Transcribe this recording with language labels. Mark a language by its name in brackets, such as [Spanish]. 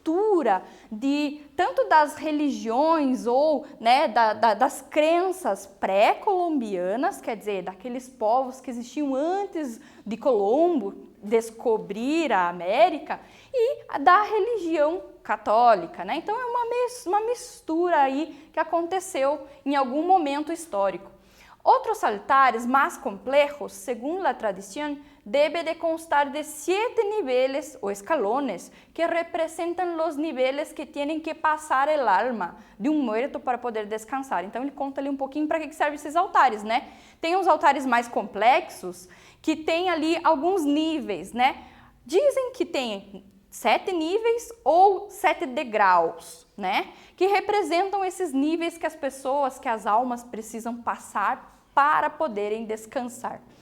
[Portuguese] mistura de tanto das religiões ou, né, das crenças pré-colombianas, quer dizer, daqueles povos que existiam antes de Colombo descobrir a América, e da religião católica, né? Então é uma mistura aí que aconteceu em algum momento histórico. [Spanish] Otros altares más complejos, según la tradición, debe de constar de 7 niveles o escalones que representan los niveles que tienen que pasar el alma de um muerto para poder descansar. [Portuguese] Então ele conta ali um pouquinho para que servem esses altares, né? Tem os altares mais complexos que tem ali alguns níveis, né? Dizem que tem 7 níveis ou 7 degraus, né? Que representam esses níveis que as pessoas, que as almas precisam passar para poderem descansar.